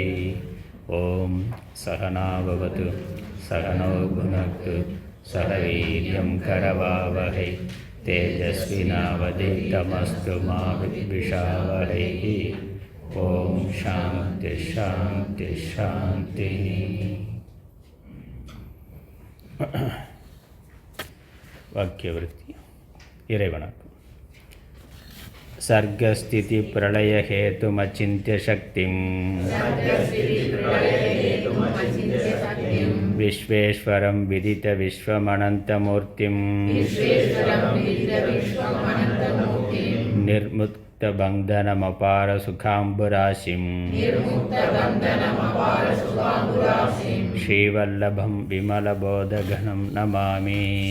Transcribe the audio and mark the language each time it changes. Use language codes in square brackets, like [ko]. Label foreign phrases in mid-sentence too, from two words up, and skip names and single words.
[sa] ॐ सहना भवतु सहनौ भुनक्तु सह वीर्यं करवावहै तेजस्विनावधीतमस्तु मा विद्विषावहैः. ॐ शान्ति शान्ति शान्ति. [ta] வாக்கியவிருத்தி. இறைவணக்கம். [sa] सर्गस्थिति प्रलय हेतुमचिन्त्य शक्तिं विश्वेश्वरं विदित विश्वमनन्तमूर्तिं निर्मुक्त बन्धनमपार सुखाम्बुराशिं श्रीवल्लभं विमलबोधघनं नमामि.